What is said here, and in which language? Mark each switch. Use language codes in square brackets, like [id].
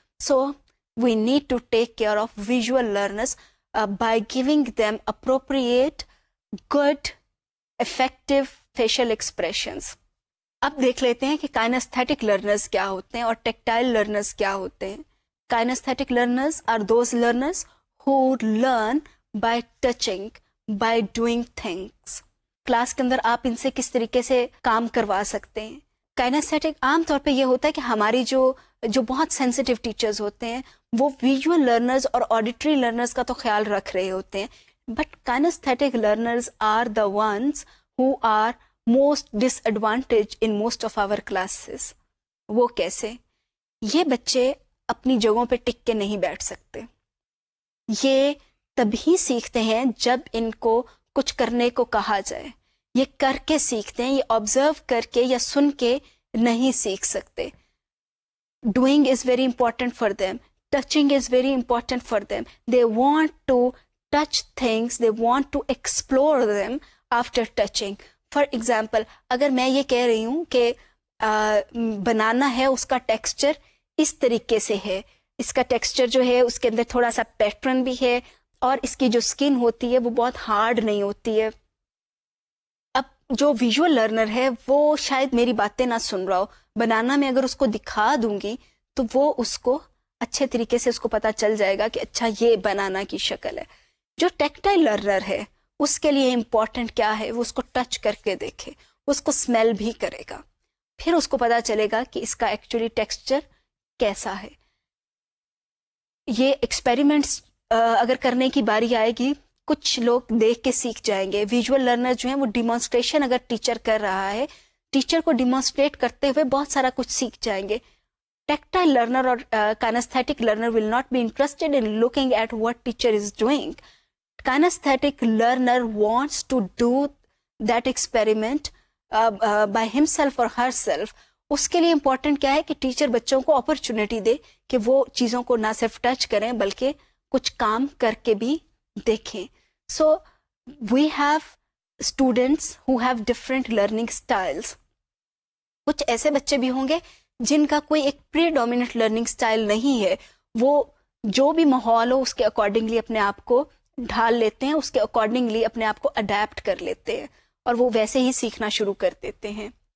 [en] So we need to take care of visual learners by giving them appropriate good effective facial expressions. [ur] اب دیکھ لیتے ہیں کہ کائنستھیٹک learners کیا ہوتے ہیں اور ٹیکٹائل لرنرز کیا ہوتے ہیں. [en] Kinesthetic learners are those learners who learn by touching, by doing things. [ur] Class کے اندر آپ ان سے کس طریقے سے کام کروا سکتے ہیں. کائنستھیٹک عام طور پہ یہ ہوتا ہے کہ ہماری جو بہت سینسٹیو ٹیچرز ہوتے ہیں وہ ویژول لرنرز اور آڈیٹری لرنرز کا تو خیال رکھ رہے ہوتے ہیں، [en] But kinesthetic learners are the ones who are most disadvantaged in most of our classes. [ur] وہ کیسے؟ یہ بچے اپنی جگہوں پہ ٹک کے نہیں بیٹھ سکتے. یہ تبھی سیکھتے ہیں جب ان کو کچھ کرنے کو کہا جائے. یہ کر کے سیکھتے ہیں، یہ آبزرو کر کے یا سن کے نہیں سیکھ سکتے. [en] Doing is very important for them, touching is very important for them. They want to touch things, they want to explore them after touching. For example [ur] اگر میں یہ کہہ رہی ہوں کہ بنانا ہے، اس کا ٹیکسچر اس طریقے سے ہے، اس کا ٹیکسچر جو ہے اس کے اندر تھوڑا سا پیٹرن بھی ہے اور اس کی جو اسکن ہوتی ہے وہ بہت ہارڈ نہیں ہوتی ہے. اب جو ویژول لرنر ہے وہ شاید میری باتیں نہ سن رہا ہو، بنانا میں اگر اس کو دکھا دوں گی تو وہ اس کو اچھے طریقے سے اس کو پتہ چل جائے گا کہ اچھا یہ بنانا کی شکل ہے. جو ٹیکٹائل لرنر ہے اس کے لیے امپورٹنٹ کیا ہے، وہ اس کو ٹچ کر کے دیکھے، اس کو اسمیل بھی کرے گا، پھر اس کو پتہ چلے گا کہ اس کا ایکچولی ٹیکسچر کیسا ہے. یہ ایکسپیریمنٹس اگر کرنے کی باری آئے گی کچھ لوگ دیکھ کے سیکھ جائیں گے. ویژول لرنر جو ہیں وہ ڈیمانسٹریشن اگر ٹیچر کر رہا ہے، ٹیچر کو ڈیمانسٹریٹ کرتے ہوئے بہت سارا کچھ سیکھ جائیں گے. [en] Tactile learner اور kinesthetic learner will not be interested in looking at what teacher is doing. Kinesthetic learner wants to do that experiment by himself or herself. [ur] اس کے لیے امپورٹنٹ کیا ہے کہ ٹیچر بچوں کو اپرچونٹی دے کہ وہ چیزوں کو نہ صرف ٹچ کریں بلکہ کچھ کام کر کے بھی دیکھیں. [en] So we have students who have different learning styles. [ur] کچھ ایسے بچے بھی ہوں گے جن کا کوئی ایک پری ڈومیننٹ لرننگ اسٹائل نہیں ہے، وہ جو بھی ماحول ہو اس کے اکارڈنگلی اپنے آپ کو ڈھال لیتے ہیں، اس کے اکارڈنگلی اپنے آپ کو اڈیپٹ کر لیتے ہیں اور وہ ویسے ہی سیکھنا شروع کر دیتے ہیں.